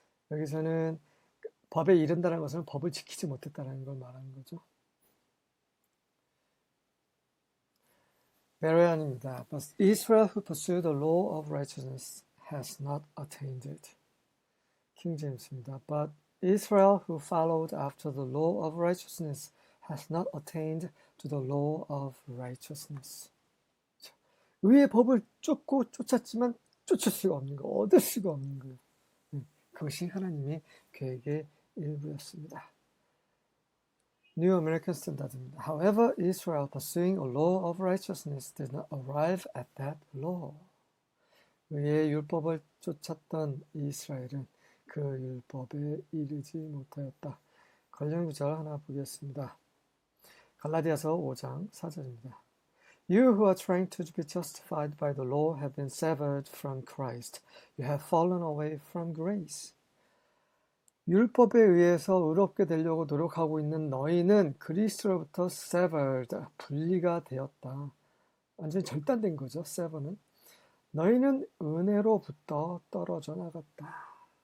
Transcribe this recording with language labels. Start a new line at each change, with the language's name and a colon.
Korean: 여기서는 법에 이른다는 것은 법을 지키지 못했다는 걸 말하는 거죠. 베레안입니다.
English: But Israel who pursued the law of righteousness has not attained it.
Korean: 킹 제임스입니다.
English: But Israel who followed after the law of righteousness has not attained to the law of righteousness.
Korean: 의의 법을 쫓았지만 쫓을 수가 없는 거, 얻을 수가 없는 거예요. 그것이 하나님의 계획의 일부였습니다. New American Standard입니다.
English: However, Israel pursuing a law of righteousness did not arrive at that law.
Korean: 의의 율법을 쫓았던 이스라엘은 그 율법에 이르지 못하였다. 관련 구절 하나 보겠습니다. 갈라디아서 5장 4절입니다.
English: You who are trying to be justified by the law have been severed from Christ. You have fallen away from grace.
Korean: 율법에 의해서 의롭게 되려고 노력하고 있는 너희는 그리스도로부터 severed, 분리가 되었다. 완전히 절단된 거죠, sever는. 너희는 은혜로부터 떨어져 나갔다.